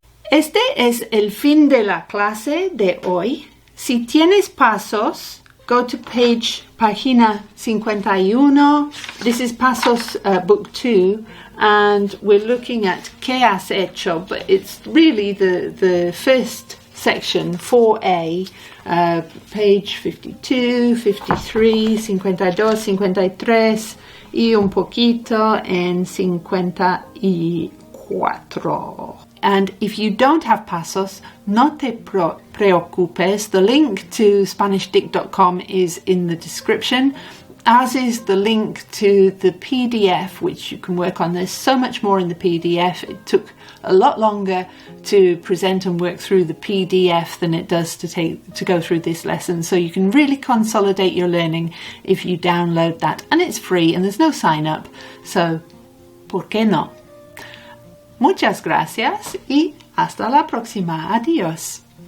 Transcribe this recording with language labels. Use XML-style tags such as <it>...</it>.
<es>Este es el fin de la clase de hoy. Si tienes pasos, go to página 51.</es> <en>This is Pasos book 2, and we're looking at ¿Qué has hecho? But it's really the first section, 4A, page 52, 53, 52, 53 y un poquito en 54. And if you don't have pasos, no te preocupes. The link to SpanishDict.com is in the description, as is the link to the PDF, which you can work on. There's so much more in the PDF. It took a lot longer to present and work through the PDF than it does to go through this lesson. So you can really consolidate your learning if you download that. And it's free and there's no sign up.</en> <es>So, ¿por qué no? Muchas gracias y hasta la próxima. Adiós.</es>